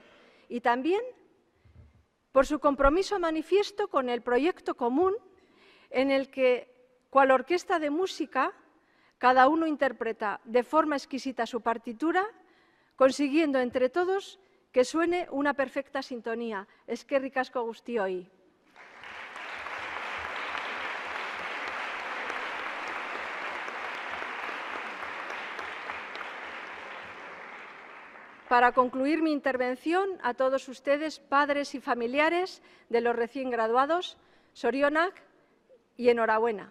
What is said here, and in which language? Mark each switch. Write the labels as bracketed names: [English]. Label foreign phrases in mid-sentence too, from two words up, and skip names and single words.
[Spanish] Y también por su compromiso manifiesto con el proyecto común en el que, cual orquesta de música, cada uno interpreta de forma exquisita su partitura, consiguiendo entre todos que suene una perfecta sintonía. [Basque] Eskerrik asko guztioi. [Spanish] Para concluir mi intervención, a todos ustedes, padres y familiares de los recién graduados, Sorionak y enhorabuena.